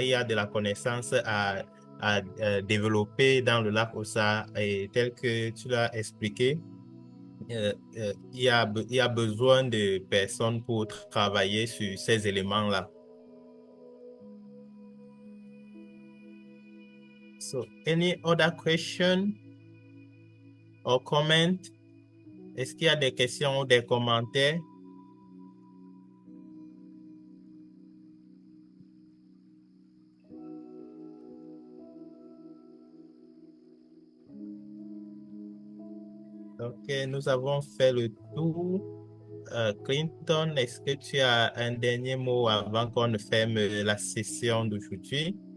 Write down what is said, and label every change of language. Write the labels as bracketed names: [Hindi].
[French] Il y a de la connaissance à développer dans le lac Ossa. Et tel que tu l'as expliqué, il y a besoin de personnes pour travailler sur ces éléments-là. [English] So, any other question or comment? [French] Est-ce qu'il y a des questions ou des commentaires? Ok, nous avons fait le tour. Clinton, est-ce que tu as un dernier mot avant qu'on ne ferme la session d'aujourd'hui?